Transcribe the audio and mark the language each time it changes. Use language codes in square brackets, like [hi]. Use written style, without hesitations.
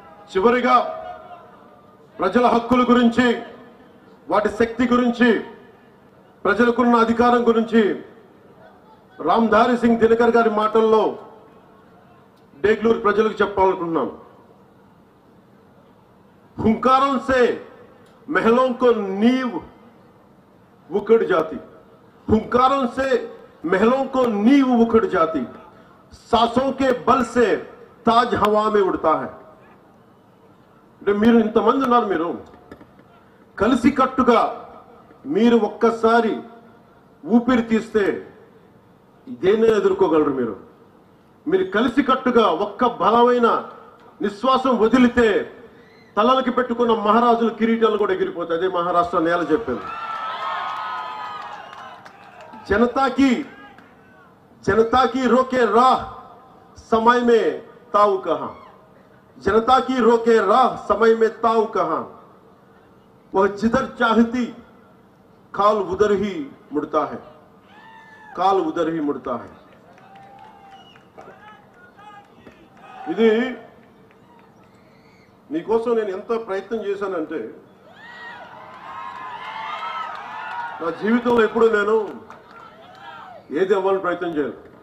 [te] చివరిగా ప్రజల హక్కుల గురించి, వాటి శక్తి గురించి, ప్రజలకున్న అధికారం గురించి రామ్ధారి సింగ్ దినకర్ గారి మాటల్లో డేగ్లూరు ప్రజలకు చెప్పాలనుకుంటున్నాం. [hi] हुंकारों से महलों को नींव उखड़ जाती, हुंकारों से महलों को नींव उखड़ जाती, सांसों के बल से ताज हवा में उड़ता है. [te] మీరు ఇంతమంది ఉన్నారు, మీరు కలిసికట్టుగా మీరు ఒక్కసారి ఊపిరి తీస్తే ఇదేనే ఎదుర్కోగలరు. మీరు కలిసికట్టుగా ఒక్క బలమైన నిశ్వాసం వదిలితే తలలకి పెట్టుకున్న మహారాజుల కిరీటాలు కూడా ఎగిరిపోతాయి. అదే మహారాష్ట్ర నేల చెప్పింది. [hi] जनता की रोके राह समय में ताऊ कहां, जनता की रोके राह समय में ताऊ कहां, वह जिधर चाहती काल उधर ही मुड़ता है, काल उधर ही मुड़ता है. [te] ఇది మీకోసం నేను ఎంత ప్రయత్నం చేశానంటే, నా జీవితంలో ఎప్పుడు నేను ఏది అవ్వాలని ప్రయత్నం చేయను.